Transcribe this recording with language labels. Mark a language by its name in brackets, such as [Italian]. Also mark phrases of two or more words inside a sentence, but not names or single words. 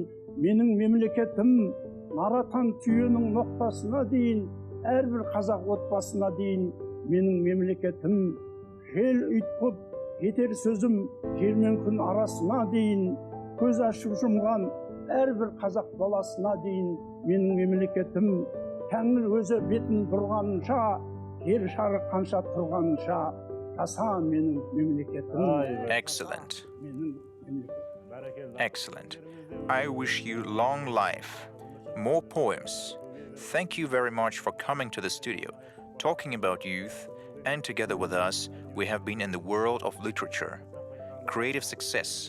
[Kazakh] менің мемлекетім, наратан түйенің ноқтасына дейін, әрбір қазақ отбасына дейін, менің мемлекетім, жел ұйтқып, жетер сөзім жер мен күн арасына дейін, көз ашып жұмған әрбір қазақ баласына дейін, менің мемлекетім, Тәңір өзі бетін бұрғанша, жер шары қанша тұрғанша, жаса менің мемлекетім. [English] Excellent. Excellent. I wish you long life, more poems. Thank you very much for coming to the studio, talking about youth, and together with us, we have been in the world of literature. Creative success.